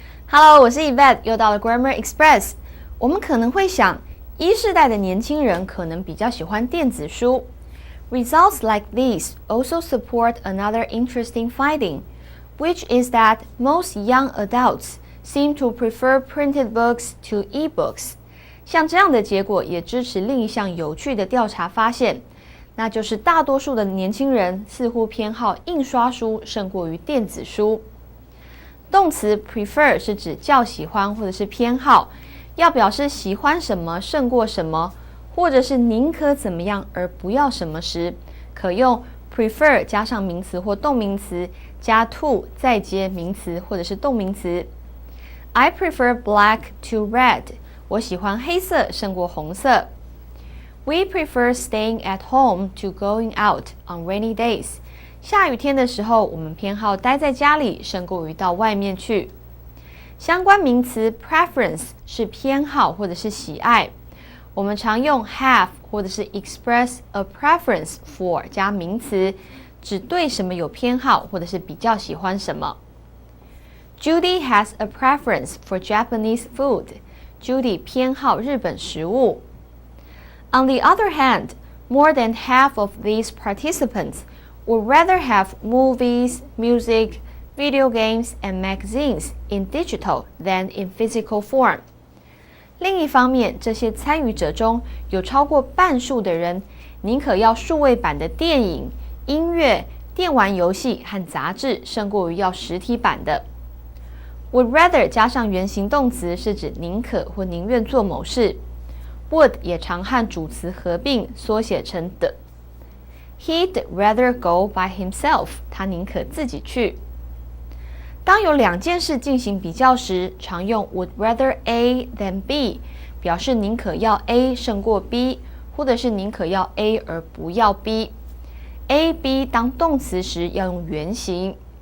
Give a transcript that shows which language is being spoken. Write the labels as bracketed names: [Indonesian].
[Chinese] Hello， 我是 Yvette， 又到了 Grammar Express。我们可能会想，1世代的年轻人可能比较喜欢电子书。 [English] Results like these also support another interesting finding, which is that most young adults seem to prefer printed books to e-books. [Chinese] 像这样的结果也支持另一项有趣的调查发现，那就是大多数的年轻人似乎偏好印刷书胜过于电子书。动词 prefer 是指较喜欢或者是偏好，要表示喜欢什么胜过什么，或者是宁可怎么样而不要什么时，可用 prefer 加上名词或动名词，加 to 再接名词或者是动名词。 [English] I prefer black to red. 我喜欢黑色胜过红色。 We prefer staying at home to going out on rainy days. [Chinese] 下雨天的时候，我们偏好待在家里胜过于到外面去。相关名词 preference 是偏好或者是喜爱。我们常用 have 或者是 express a preference for 加名词，指对什么有偏好或者是比较喜欢什么。 [English] Judy has a preference for Japanese food. [Chinese] Judy 偏好日本食物。 [English] On the other hand, more than half of these participants would rather have movies, music, video games, and magazines in digital than in physical form. [Chinese] 另一方面，这些参与者中有超过半数的人宁可要数位版的电影、音乐、电玩游戏和杂志，胜过于要实体版的。 Would rather 加上原形动词是指宁可或宁愿做某事。 Would 也常和主词合并，缩写成的。 [English] He'd rather go by himself. [Chinese] 他宁可自己去。当有两件事进行比较时，常用 would rather A than B， 表示宁可要 A 胜过 B， 或者是宁可要 A 而不要 B。A、B 当动词时要用原形。